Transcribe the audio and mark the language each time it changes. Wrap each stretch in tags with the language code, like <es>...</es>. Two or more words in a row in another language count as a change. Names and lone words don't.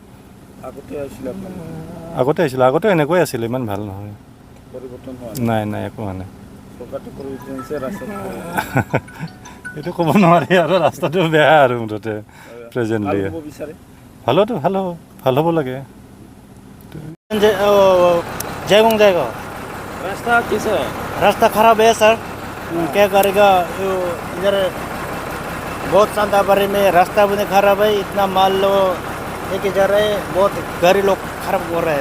<as>আগতে আহিছিলোঁ, আগতে এনেকুৱাই আছিলে, ইমান ভাল নহয়। নাই একো হোৱা নাই। এইটো ক'ব নোৱাৰি আৰু, ৰাস্তাটো বেয়া আৰু মুঠতে প্ৰেজেণ্টলি। ভাল হ'ব লাগে।</as> <hi>जयगों जाएगा। रास्ता कैसा है? रास्ता खराब है सर, क्या करेगा, इधर बहुत शांताबारी में रास्ता भी खराब है, इतना माल लो लेके जा रहे हैं, बहुत गाड़ी लोग खराब हो रहे हैं।</hi>